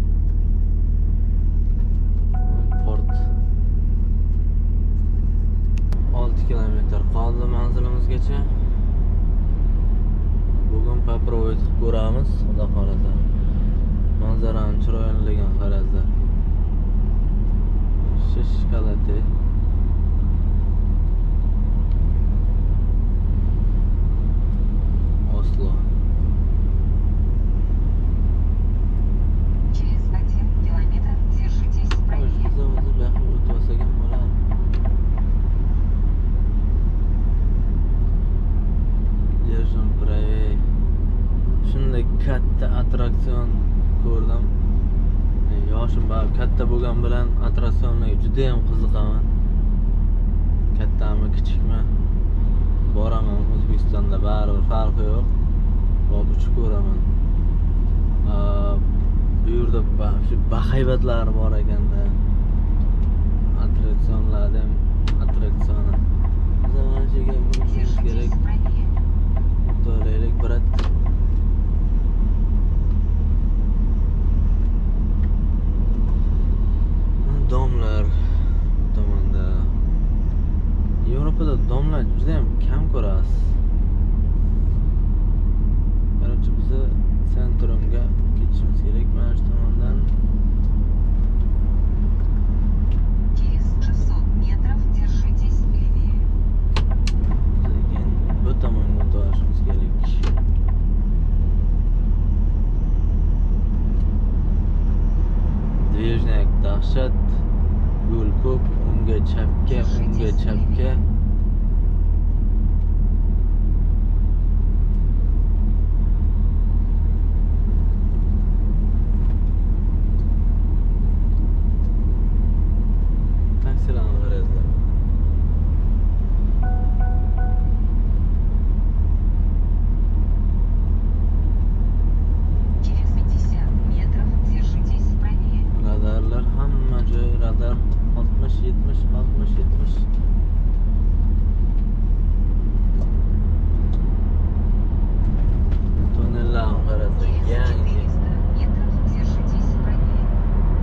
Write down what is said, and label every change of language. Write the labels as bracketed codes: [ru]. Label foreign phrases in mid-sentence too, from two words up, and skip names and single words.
[uz] Port 6 kilometr qoldi manzilimizgacha. Bugun попробовать qilib ko'ramiz, xudo xolasa. Manzarani chiroyliligini qaranglar. Shishkalati. Oslo. [ru] Через 1 километр держитесь правее. Держим правее. [uz] Shunday katta attraksion ko'rdim. Yoshim bor, katta bo'lgan bilan attraksionlarga juda ham qiziqaman. Kattami, kichikmi? Boraman O'zbekistonda, baribir farqi yo'q. Borib uchib ko'raman. Bu yerda shu bahaybatlar bor ekanda. Attraksionlarda ham attraksioni. Zamonaga bo'lishimiz kerak. [ru] Держитесь правее. [uz] To'laylik, brat. Domlar tomonda. Yevropada domlar juda ham kam ko'rasiz. Короче, biza sentrumga ketishimiz kerak mana shu tomondan. [ru] Через 600 метров держитесь левее. [uz] Keyin bu tomonga o'tishimiz kerak. Dvижняк dahshat. Yo'l ko'p, unga chapga. Taksilarni qaranglar. [ru] Через 50 метров держитесь правее. [uz] Radarlar hamma joy radar 60-70. Tunnellarni qarasa, [ru] Через 400 [uz] yangi. [ru] метров держитесь правее.